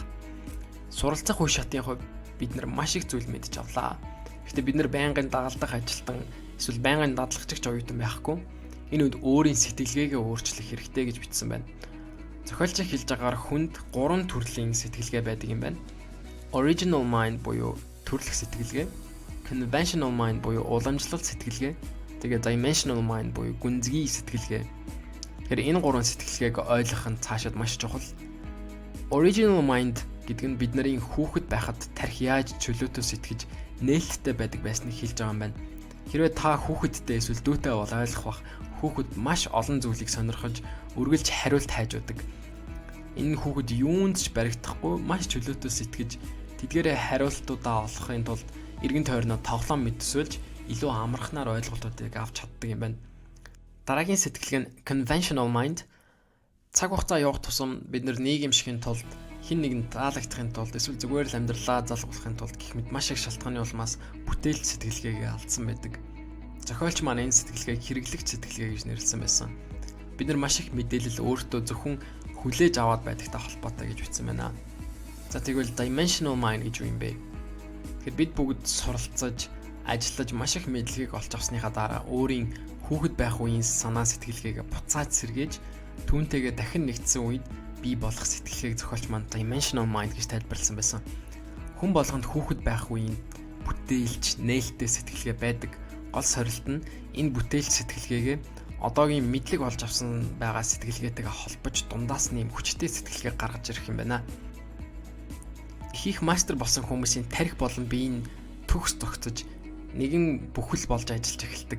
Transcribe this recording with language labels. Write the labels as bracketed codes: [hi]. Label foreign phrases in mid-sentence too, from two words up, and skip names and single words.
[mn] Суралцах үе шатын хувьд бид нар маш их зүйл мэдж авлаа. Гэхдээ бид нар байнгын дагалдах ажилтан эсвэл байнгын дадлагчч оюутан байхгүй. Энэ үед өөрийн сэтгэлгээгээ өөрчлөх хэрэгтэй гэж бичсэн байна. Зохиолч хэлж байгаагаар хүнд 3 төрлийн сэтгэлгээ байдаг юм байна. [en] Original mind [mn] буюу төрөлх сэтгэлгээ, [en] conventional mind [mn] буюу уламжлалт сэтгэлгээ, тэгээд [en] dimensional mind [mn] буюу гүнзгий сэтгэлгээ. Тэгэхээр энэ 3 сэтгэлгээг ойлгох нь цаашид маш чухал. [en] Original mind [mn] гэдэг нь бидний хүүхэд байхад тарих яаж чөлөөтөө сэтгэж нээлттэй байдаг байсныг хэлж байгаа юм байна. Хэрвээ та хүүхэдтэй эсвэл дүүтэй бол ойлгох бах хүүхэд маш олон зүйлийг сонирхож үргэлж хариулт хайж байдаг. Энэ хүүхэд юунд ч баригдахгүй маш чөлөөтөө сэтгэж тэдгээрээ хариултуудаа олохын тулд эргэн тойрноо тоглоом мэдсүүлж илүү амархнаар ойлголтуудыг авч чаддаг юм байна. Дараагийн сэтгэлгээ нь [en] conventional mind. [mn] Цаг хугацаа явах тусам бид нийгэм шихийн тулд хин нэгэнд таалагдахын тулд эсвэл зүгээр л амьдралаа залгуулахын тулд гэх мэт маш их шалтгааны улмаас бүтээлч сэтгэлгээгээ алдсан байдаг. Зохиолч маань энэ сэтгэлгээг хэрэглэгч сэтгэлгээ гэж нэрлсэн байсан. Бид нар маш их мэдээлэл өөртөө зөвхөн хүлээж аваад байдагтай холбоотой гэж бичсэн байна. За тэгвэл [en] dimensional mind [mn] гэж юу юм бэ? Тэгэхээр бид бүгд суралцаж, ажиллаж маш их мэдлэгийг олж авсныхаа дараа өөрийн хүүхэд байх үеийн санаа сэтгэлгээгээ буцааж сэргээж түүнтэйгээ дахин нэгдсэн үед бий болох сэтгэлгээг зохиолч маань [en] dimensional mind [mn] гэж тайлбарласан байсан. Хүн болгонд хүүхэд байх үеийн бүтээлч, нээлттэй сэтгэлгээ байдаг. Гол сорилт нь энэ бүтээлч сэтгэлгээгээ одоогийн мэдлэг олж авсан байгаа сэтгэлгээтэйгээ холбож дундаас нэм хүчтэй сэтгэлгээ гаргаж ирэх юм байна. Хийх мастер болсон хүмүүсийн тарих болон биеийн төгс тогтсож нэгэн бүхэл болж ажиллаж эхэлдэг.